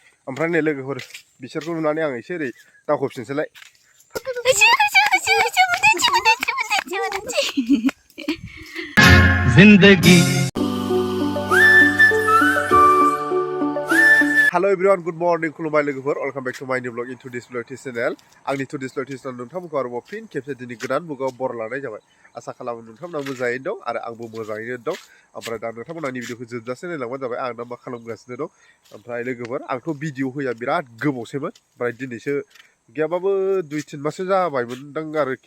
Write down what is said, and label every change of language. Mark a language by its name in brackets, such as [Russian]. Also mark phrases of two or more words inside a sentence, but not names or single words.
[Bodo] ओमफ्राय नै लोगोफोर बिसोरखौ नुनानै आं एसे ओरै दावखोफिनसैलाय जिंदगी [English] Hello everyone, good morning, [Bodo] खुलुमबाय लोगोफोर [English] welcome back to my new vlog into this vlog channel [Bodo] आंनि [English] to this vlog channel [Bodo] नोंथांमोनखौ आरोबाव फिन खेबसे दिनै गोदान मुगायाव बर लानाय जाबाय आसा खालामो नोंथांमोना मोजाङैनो दं आरो आंबो मोजाङैनो दं ओमफ्राय दा नोंथांमोना आंनि भिडिअखौ जोबजासे नायलांबानो जाबाय आं दा मा खालामगासिनो दं ओमफ्राय लोगोफोर आंथ' भिडिअ होया बिराद गोबावसैमोन ओमफ्राय दिनैसो गैयाबाबो 2-3 मासो जाबायमोनदां आरोखि